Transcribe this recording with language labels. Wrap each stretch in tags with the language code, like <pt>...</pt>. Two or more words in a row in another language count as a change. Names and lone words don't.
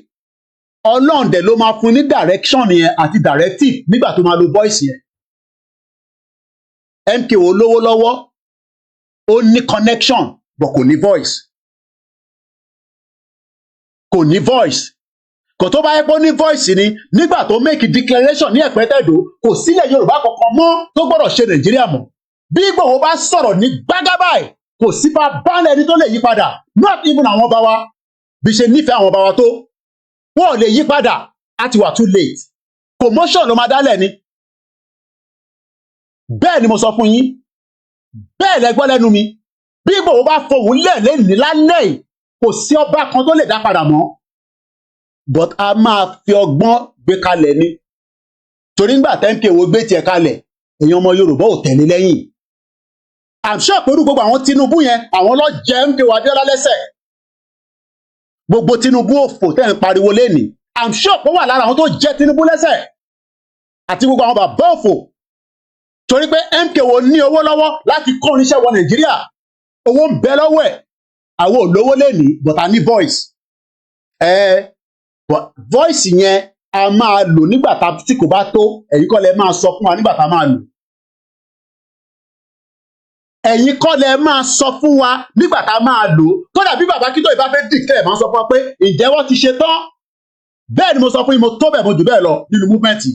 <yo>Ọlọ́run dẹ̀ ló máa fún ní direction yẹn àti directive nígbà tó máa lo voice yẹn. MKO lówó lọ́wọ́, ó ní connection but kò ní voice. Kò ní voice. Kò tó bá yẹ pé ó ní voice ni nígbà tó</yo> <en>make declaration</en> <yo>ní Ẹ̀pẹ́tẹ̀dó, kò sílẹ̀ Yorùbá kankan mọ́ tó gbọ́dọ̀ ṣe Nàìjíríà mọ́. Bí Ìgbòho bá sọ̀rọ̀ ní gbágábáì, kò sí bá bálẹ̀ ẹni tó lè yí padà,</yo> <en>not even</en> <yo>àwọn ọba wa bí ṣe nífẹ̀ẹ́ àwọn ọba wa tó. Wọ́n ò lè yí padà, á ti wà</yo> <en>too late.</en> <yo>Commotion ló máa dálẹ̀ ni. Bẹ́ẹ̀ ni mo sọ fún yín, bẹ́ẹ̀ lẹ gbọ́ lẹ́nu mi. Bí Ìgbòho bá fohùn lẹ̀ lẹ́nìí lálẹ́ yìí, kò sí ọba kan tó lè dá padà mọ́. But a máa fi ọgbọ́n gbé kalẹ̀ ni. Torí ńgbà MKO gbé tiẹ̀ kalẹ̀, èèyàn ọmọ Yorùbá ò tẹ̀lé lẹ́yìn.</yo> <en>I'm sure</en> <yo>pẹ̀lú gbogbo àwọn Tinubu yẹn, àwọn ló jẹ MKO Abiola lẹ́sẹ̀. Gbogbo Tinubu òfò tẹ́ ń pariwo lénìí,</yo> <en>I'm sure</en> <yo>pé wà lára àwọn tó jẹ Tinubu lẹ́sẹ̀. Àti gbogbo àwọn bàbá òfò. Torí pé MKO ní owó lọ́wọ́ láti kó oníṣẹ́ wọ Nàìjíríà. Owó ń bẹ lọ́wọ́ ẹ̀. Àwọn ò lówó lénìí, but a ní voice. But voice yẹn a máa lò nígbà tí kò bá tó. Ẹ̀yin kọ́ lẹ máa sọ fún wa nígbà tá a máa lò. Ẹ̀yin kọ́ lẹ máa sọ fún wa nígbà tá a máa lò. Kódà bí bàbá Akíntóyè bá fẹ́ declare máa sọ fún wa pé ǹjẹ́ wọ́n ti ṣe tán. Bẹ́ẹ̀ ni mo sọ fún yín, mo tó bẹ̀ mo jù bẹ́ẹ̀ lọ nínú movement yìí.</yo>